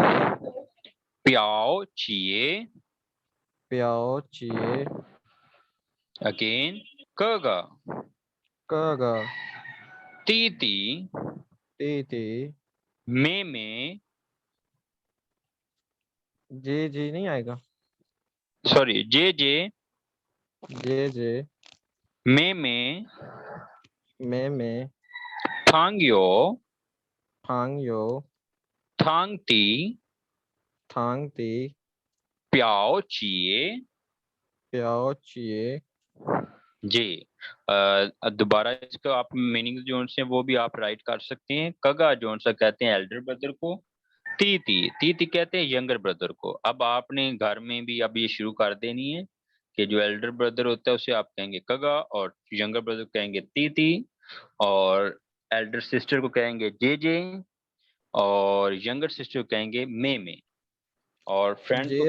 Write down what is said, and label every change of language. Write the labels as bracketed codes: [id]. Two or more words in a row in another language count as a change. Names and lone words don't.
[hi] प्याओ छिए। प्याओ चिए अगेन कगा कागा तीती तीती मे जे नहीं आएगा। सॉरी जे जे मे में थांगयो हांग यो थांगती थांग ती प्याओ छिए। प्याओ चिए। जी, दोबारा इसको आप मीनिंग जो से वो भी आप राइट कर सकते हैं। कगा जो सा कहते हैं एल्डर ब्रदर को। तीती कहते हैं यंगर ब्रदर को। अब आपने घर में भी अब ये शुरू कर देनी है कि जो एल्डर ब्रदर होता है उसे आप कहेंगे कगा, और यंगर ब्रदर कहेंगे तीती, और एल्डर सिस्टर को कहेंगे जे, और यंगर सिस्टर को कहेंगे मे, और फ्रेंड को